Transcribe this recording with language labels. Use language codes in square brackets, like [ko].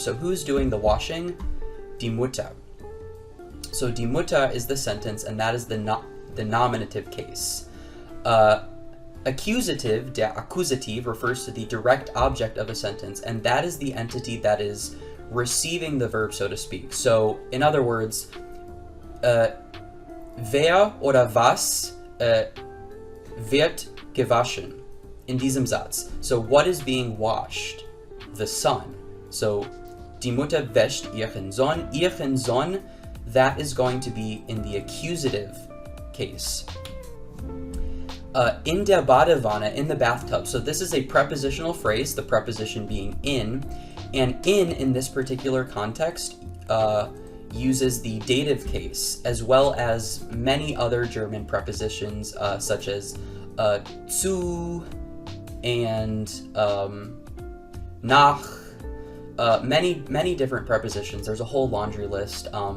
[en] So who's doing the washing? [de] Die Mutter. [en] So [de] die Mutter [en] is the sentence, and that is the nominative case. Accusative, der Akkusativ, refers to the direct object of a sentence, and that is the entity that is receiving the verb, so to speak. So, in other words, [de] wer oder was wird gewaschen in diesem Satz. [en] So, what is being washed? The son. So, [de] die Mutter wäscht ihren Sohn. Ihren Sohn, [en] that is going to be in the accusative case. [de] In der Badewanne, [en] in the bathtub. So this is a prepositional phrase, the preposition being in, and in this particular context, uses the dative case, as well as many other German prepositions, such as zu and nach, many different prepositions. There's a whole laundry list.